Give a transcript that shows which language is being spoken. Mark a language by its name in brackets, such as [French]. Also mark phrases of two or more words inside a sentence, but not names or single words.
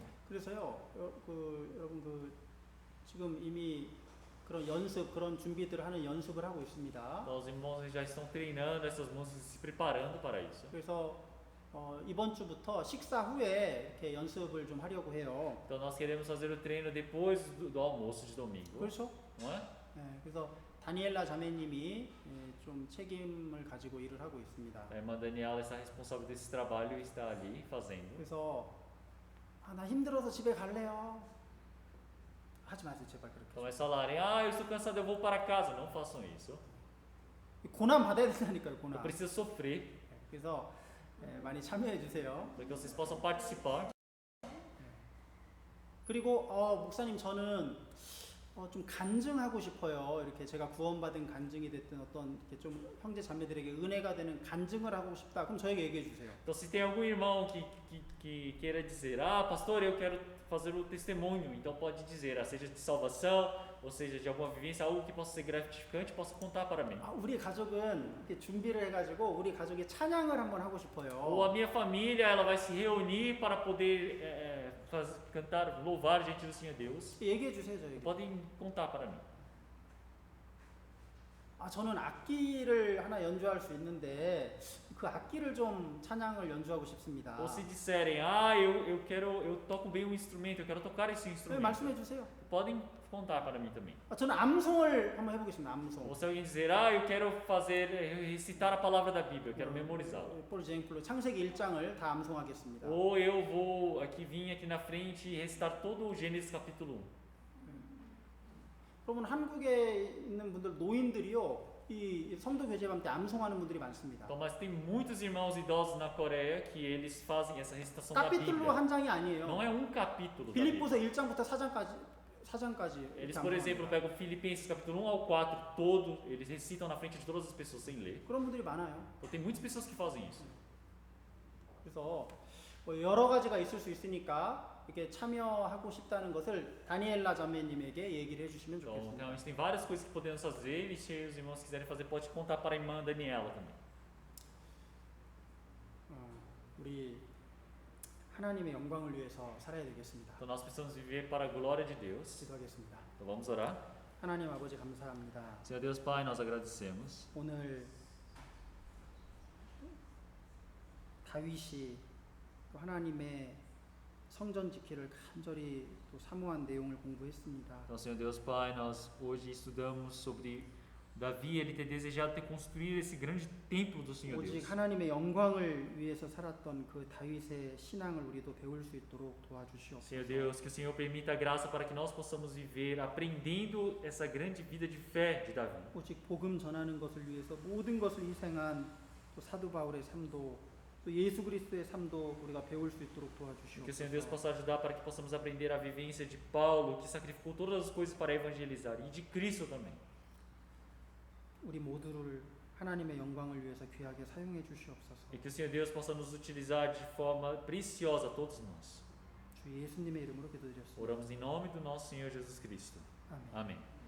[Korean] 그래서요, 여러분 지금 이미 그런 연습, 그런 준비들을 하는 연습을 하고 있습니다. [Portuguese] Então, os irmãos já estão treinando essas músicas, se preparando para isso. [Korean] 그래서 이번 주부터 식사 후에 이렇게 연습을 좀 하려고 해요. [Portuguese] Então nós queremos fazer o treino depois do almoço de domingo, [Korean] 그렇죠? [Portuguese] não é? [Korean] 그래서 다니엘라 자매님이 좀 책임을 가지고 일을 하고 있습니다. [Portuguese] A irmã Daniela está responsável desse trabalho e está ali fazendo. [Korean] 그래서 나 힘들어서 집에 갈래요. 하지 마세요, 제발 그렇게. [Portuguese] Então, eles falarem, eu estou cansado, eu vou para casa. Não façam isso. [Korean] 고난 받아야 된다니까요, [Portuguese] Eu [Korean] 고난. [Portuguese] preciso sofrer, [Korean] 그래서 많이 참여해 주세요. [Portuguese] para que vocês possam participar. [Korean] 그리고 목사님 저는 좀 간증하고 싶어요. 이렇게 제가 구원받은 간증이 됐든 어떤 이렇게 좀 형제 자매들에게 은혜가 되는 간증을 하고 싶다. 그럼 저에게 얘기해 주세요. [Portuguese] Então, se tem algum irmão que queira dizer, pastor, eu quero fazer o testemunho, então pode dizer, seja de salvação, ou seja de alguma vivência, algo que possa ser gratificante, possa contar para mim. [Korean] 우리 가족은 이렇게 준비를 해가지고 우리 가족이 찬양을 한번 하고 싶어요. [Portuguese] Ou a minha família, ela vai se reunir para poder cantar, louvar diante do Senhor Deus. [Korean] 얘기해 주세요, 저에게. [Portuguese] Podem contar para mim. [Korean] 저는 악기를 하나 연주할 수 있는데 그 악기를 좀 찬양을 연주하고 싶습니다. [Portuguese] Ou se disserem, eu toco bem um instrumento, eu quero tocar esse instrumento. [Korean] 말씀해 주세요. [Portuguese] Podem contar para mim também. [Korean] 저는 암송을 한번 해보겠습니다. 암송. [Portuguese] Ou se alguém dizer, eu quero recitar a palavra da Bíblia, eu quero memorizá-la. por exemplo, [Korean] 창세기 1장을 다 암송하겠습니다. [Portuguese] Ou eu vou vir aqui na frente e recitar todo o Gênesis capítulo 1. [Korean] 여러분 한국에 있는 분들 노인들이요 이 성도 교제밤 때 암송하는 분들이 많습니다. [Portuguese] Então, mas tem muitos irmãos idosos na Coreia que eles fazem essa recitação da 카피툴로 Bíblia. [Korean] 한 장이 아니에요. [Portuguese] Não é um capítulo da 빌립보서 Bíblia. [Korean] 1장부터 4장까지. [Portuguese] Eles, por exemplo, pegam Filipenses capítulo 1 ao 4 todo, eles recitam na frente de todas as pessoas sem ler. [Korean] 그런 분들이 많아요. [Portuguese] Então tem muitas pessoas que fazem isso. [Korean] 그래서 뭐 여러 가지가 있을 수 있으니까 이렇게 참여하고 싶다는 것을 다니엘라 자매님에게 얘기를 해주시면 [Portuguese] Então, [Korean] 좋겠습니다. [Portuguese] realmente tem várias coisas que podemos fazer e se os irmãos quiserem fazer, pode contar para a irmã Daniela também. [Korean] 우리 하나님의 영광을 위해서 살아야 되겠습니다. [Portuguese] Então, nós precisamos viver para a glória de Deus. [Korean] 기도하겠습니다. [Portuguese] Então, vamos orar. [Korean] 하나님 아버지 감사합니다. [Portuguese] Senhor Deus Pai, nós agradecemos. [Korean] 오늘 다윗이 또 하나님의 성전 지키를 간절히 또 사모한 내용을 공부했습니다. [Portuguese] Então, Senhor Deus Pai, nós hoje estudamos sobre Davi, ele ter desejado ter construído esse grande templo do Senhor [Korean] 오직 [Portuguese] Deus. [Korean] 하나님의 영광을 위해서 살았던 그 다윗의 신앙을 우리도 배울 수 있도록 도와주시옵소서. [Portuguese] Senhor Deus, que o Senhor permita a graça para que nós possamos viver aprendendo essa grande vida de fé de Davi. [Korean] 오직 복음 전하는 것을 위해서 모든 것을 희생한 또 사도 바울의 삶도 또 예수 그리스도의 삶도 우리가 배울 수 있도록 [Portuguese] Que o Senhor Deus [Korean] 도와주시옵소서. [Portuguese] possa ajudar para que possamos aprender a vivência de Paulo, que sacrificou todas as coisas para evangelizar, e de Cristo também. [Korean] 우리 모두를 하나님의 영광을 위해서 귀하게 사용해 주시옵소서. [Portuguese] E que o Senhor Deus possa nos utilizar de forma preciosa, todos nós. [Korean] 주 예수님의 이름으로 기도드렸습니다. [Portuguese] Oramos em nome do nosso Senhor Jesus Cristo. [Korean] 아멘. [Portuguese] Amém.